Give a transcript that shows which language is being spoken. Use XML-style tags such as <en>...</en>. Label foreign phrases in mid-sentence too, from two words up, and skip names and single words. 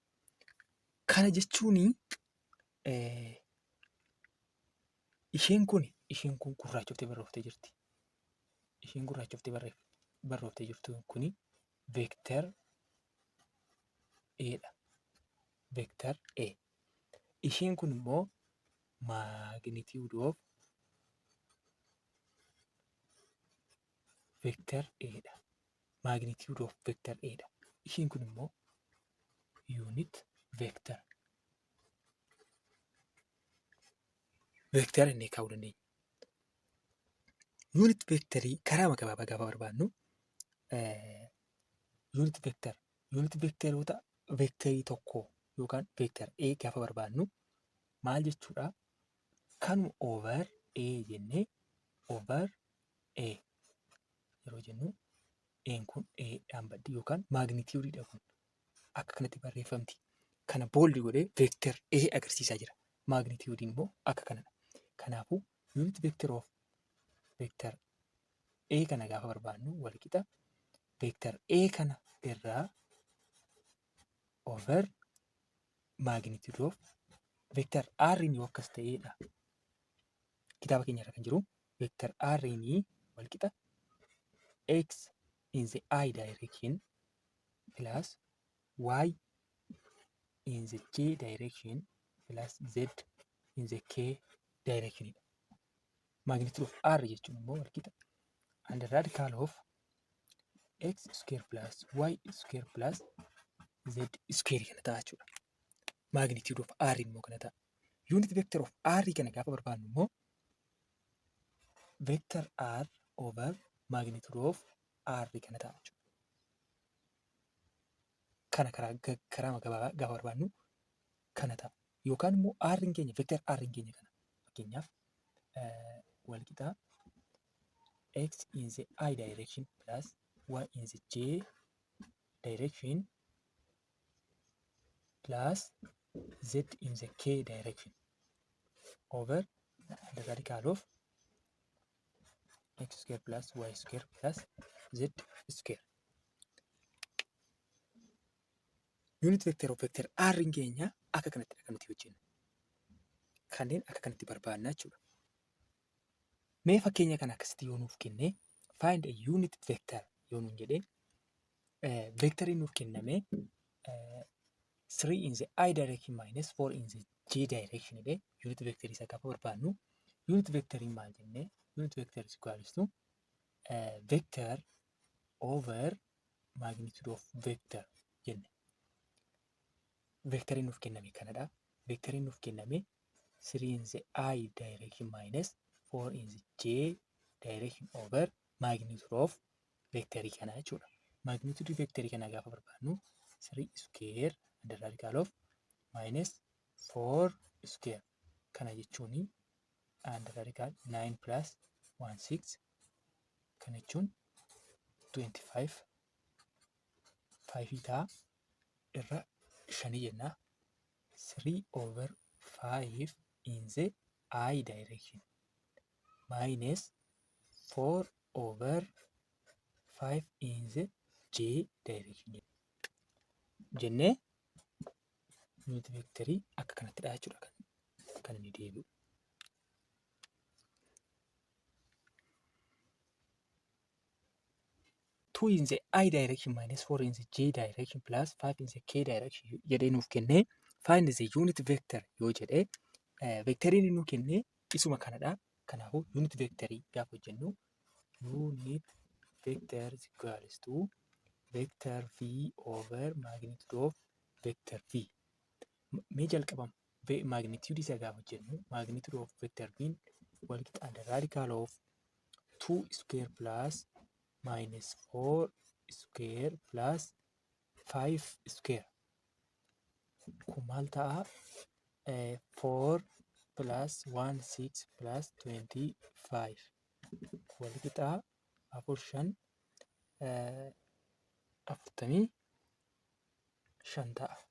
<om>Kana jechuun isheen kun gurraachoftee barrooftee jirti. Isheen gurraachoftee barrooftee jirtu kuni vector A dha. Vector A. Isheen kun immoo</om> <en>magnitude of vector A</en> <om>dha.</om> <en>Magnitude of vector A</en> <om>dha. Isheen kun immoo</om> <en>unit vector.</en> <om>Vector inni kaa'uu dandeenya. Unit vectorii karaa gabaabaa gaafa barbaadnu unit vectoroota vectorii tokko yookaan vector A gaafa barbaadnu maal jechuudha? Kanuma</om> <en>over A</en> <om>jennee</om> <en>over A</en> <om>yeroo jennu A'n kun A'dhaan baddi yookaan magnitude kun akka kanatti barreeffamti. Kana booldi godhee</om> <en>vector A</en> <om>agarsiisaa jira. Magnitude immoo akka kanadha. Kanaafuu</om> <en>unit vector of vector A</en> <om>kana gaafa barbaadnu walqixa</om> <en>vector A</en> <om>kana irraa</om> <en>over magnitude of vector R</en> <om>ni akkas ta'edha. Kitaaba keenya irra kan jiru</om> <en>vector R</en> <om>ni walqixa</om> <en>x in the I direction plus y in the j direction plus z in the k direction. Magnitude of R</en> <om>jechuun immoo walqixa</om> <en>under radical of x square plus y square plus z square</en> <om>kana ta'a jechuudha.</om> <en>Magnitude of R</en> <om>immoo kana ta'a.</om> <en>Unit vector of R</en> <om>kana gaafa barbaadnu immoo</om> <en>vector R over magnitude of R</en> <om>kana ta'a jechuudha. Kana karaa gabaabaa gaafa barbaadnu kana ta'a. Yookaan immoo R keenya vector R keenya kana fakkeenyaaf walqixa</om> <en>x in the I direction plus y in the j direction plus z in the k direction over the radical of x square plus y square plus z square. Unit vector of vector R</en> <om>keenya akka kanatti kan nuti hojjennu. Kanneen akka kanatti barbaadna jechuudha. Mee fakkeenya kana akkasitti yoo nuuf kenne</om> <en>find a unit vector</en> <om>yoo nuun jedhee vectoriin nuuf kenname</om> <en>3 in the I direction minus 4 in the j direction</en> <om>jedhee</om> <en>unit vector</en> <om>isa gaafa barbaadnu unit vectoriin maal jennee</om> <en>unit vector is equals to vector over magnitude of vector</en> <om>jenne. Vectoriin nuuf kenname kanadha. Vectoriin nuuf kenname</om> <en>3 in the I direction minus 4 in the j direction over magnitude of</en> <om>vectorii kana jechuudha.</om> <en>Magnitude</en> <om>vectorii kana gaafa barbaadnu</om> <en>3 square under radical of minus 4 square</en> <om>kana jechuun</om> <en>under radical 9 plus 1 6</en> <om>kana jechuun</om> <en>25 5</en> <om>ta'a irra 5 jenna</om> <en>3/5 in the I direction minus</en> <om>4/5 in the J direction jennee yuunit veektarii akka kanattidha jechuudha kan inni deebi'u.</om> <en>Two in the I direction minus 4 in the J direction plus 5 in the K direction</en> <om>jedhee nuuf kennee</om> <en>find the unit vector</en> <om>yoo jedhee veektarii inni nuuf kennee isuma kanadha.</om> <en>Kanaafuu unit vectorii</en> <om>gaafa hojjennu</om> <en>unit vector is equals to vector v over magnitude of vector v.</en> <om>Mee jalqabama magnitude isa gaafa hojjennu</om> <en>magnitude of vector v</en> <om>wal qixa</om> <en>the radical of 2 square plus minus 4 square plus 5 square.</en> <om>Kun maal ta'a? 4 plus 1 6 plus 25 wal qixa 4 5 45 ta'a.</om>